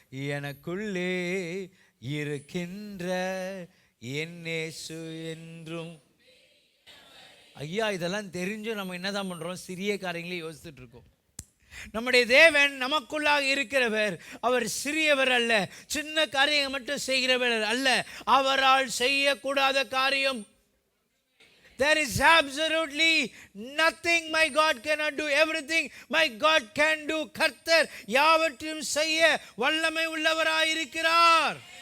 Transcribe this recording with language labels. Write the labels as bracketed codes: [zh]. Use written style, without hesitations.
[ta] எனக்குள்ளே இருக்கின்ற என் இயேசு என்றும். ஐயா, இதெல்லாம் தெரிஞ்சும் நம்ம என்னதான் பண்றோம்? சிறிய காரியங்களே யோசிச்சுட்டு இருக்கோம். நம்முடைய தேவன் நமக்குள்ளாக இருக்கிறவர். அவர் சிறியவர் அல்ல, சின்ன காரியங்கள் மட்டும் செய்கிறவர் அல்ல. அவரால் செய்யக்கூடாத காரியம் [en] there is absolutely nothing my God cannot do. Everything my God can do. [ta] கர்த்தர் யாவற்றையும் செய்ய வல்லமை உள்ளவராய் இருக்கிறார்.